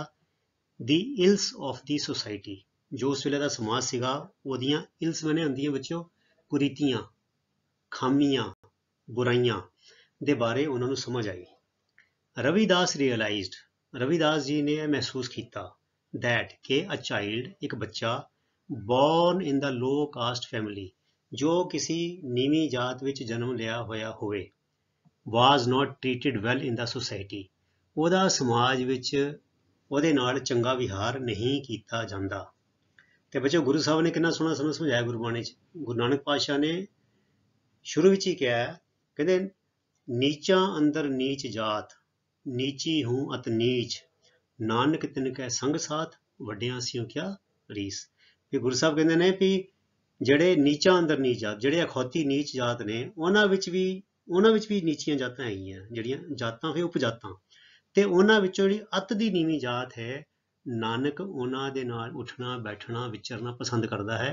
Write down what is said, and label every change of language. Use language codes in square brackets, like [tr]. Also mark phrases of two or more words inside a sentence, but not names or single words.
[en] the ills of the society, [pa] ਜੋ ਉਸ ਵੇਲੇ ਦਾ ਸਮਾਜ ਸੀਗਾ, ਉਹਦੀਆਂ ਇਲਸ ਮਨੇ ਹੁੰਦੀਆਂ ਬੱਚਿਓ ਕੁਰੀਤੀਆਂ, ਖਾਮੀਆਂ, ਬੁਰਾਈਆਂ ਦੇ ਬਾਰੇ ਉਹਨਾਂ ਨੂੰ ਸਮਝ ਆਈ। ਰਵਿਦਾਸ ਰੀਅਲਾਈਜ਼ਡ, ਰਵਿਦਾਸ ਜੀ ਨੇ ਇਹ ਮਹਿਸੂਸ ਕੀਤਾ, [en] that ਕਿ a child, [pa] ਇੱਕ ਬੱਚਾ, [en] born in the low caste family, [pa] ਜੋ ਕਿਸੇ ਨੀਵੀਂ ਜਾਤ ਵਿੱਚ ਜਨਮ ਲਿਆ ਹੋਇਆ ਹੋਵੇ, [en] was not treated well in the society, [pa] ਉਹਦਾ ਸਮਾਜ ਵਿੱਚ ਉਹਦੇ ਨਾਲ ਚੰਗਾ ਵਿਹਾਰ ਨਹੀਂ ਕੀਤਾ ਜਾਂਦਾ। ਤੇ ਬੱਚੋ ਗੁਰੂ ਸਾਹਿਬ ਨੇ ਕਿੰਨਾ ਸੋਹਣਾ ਸਮਝਾਇਆ ਗੁਰਬਾਣੀ 'ਚ। ਗੁਰੂ ਨਾਨਕ ਪਾਤਸ਼ਾਹ ਨੇ ਸ਼ੁਰੂ ਵਿੱਚ ਹੀ ਕਿਹਾ, ਕਹਿੰਦੇ ਨੀਚਾ ਅੰਦਰ ਨੀਚ ਜਾਤ, ਨੀਚੀ ਹੂੰ ਅਤ ਨੀਚ, ਨਾਨਕ ਤਿਨਕੈ ਸੰਗ ਸਾਥ, ਵੱਡਿਆਂ ਸਿਓ ਕਿਆ ਰੀਸ। ਵੀ ਗੁਰੂ ਸਾਹਿਬ ਕਹਿੰਦੇ ਨੇ ਵੀ ਜਿਹੜੇ ਨੀਚਾ ਅੰਦਰ ਨੀਚ ਜਾਤ, ਜਿਹੜੇ ਅਖੌਤੀ ਨੀਚ ਜਾਤ ਨੇ, ਉਹਨਾਂ ਵਿੱਚ ਵੀ ਨੀਚੀਆਂ ਜਾਤਾਂ ਹੈਗੀਆਂ, ਜਿਹੜੀਆਂ ਜਾਤਾਂ ਹੋਏ ਉਪਜਾਤਾਂ, ਤੇ ਉਹਨਾਂ ਵਿੱਚੋਂ ਜਿਹੜੀ ਅੱਤ ਦੀ ਨੀਵੀਂ ਜਾਤ ਹੈ, ਨਾਨਕ ਉਹਨਾਂ ਦੇ ਨਾਲ ਉੱਠਣਾ ਬੈਠਣਾ ਵਿਚਰਨਾ ਪਸੰਦ ਕਰਦਾ ਹੈ।